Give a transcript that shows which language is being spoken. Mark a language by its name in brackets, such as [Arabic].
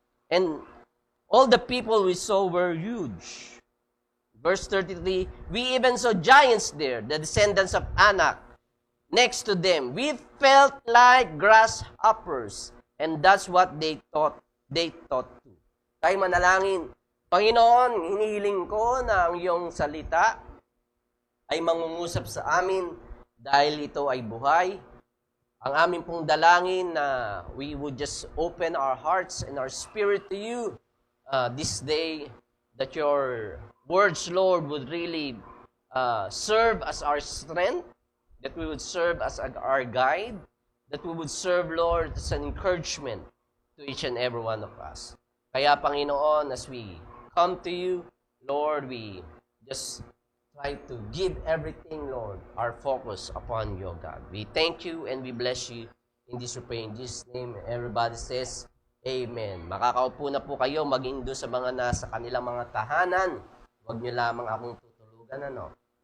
[English] And all the people we saw were huge. Verse 33, we even saw giants there, the descendants of Anak. Next to them, we felt like grasshoppers. And that's what they thought too. [Filipino] Tayo manalangin. Panginoon, hinihiling ko na ang iyong salita ay mangungusap sa amin dahil ito ay buhay. Ang amin pong dalangin na [English] we would just open our hearts and our spirit to you this day, that your words, Lord, would really serve as our strength, that we would serve as our guide, that we would serve, Lord, as an encouragement to each and every one of us. Kaya, Panginoon, as we come to you, Lord, we just try to give everything, Lord, our focus upon you, God. We thank you and we bless you in this we pray in Jesus' name. Everybody says, Amen. [Filipino] Makakaupo na po kayo, maging doon sa mga nasa kanilang mga tahanan. Huwag niyo lamang akong tutulugan, ano?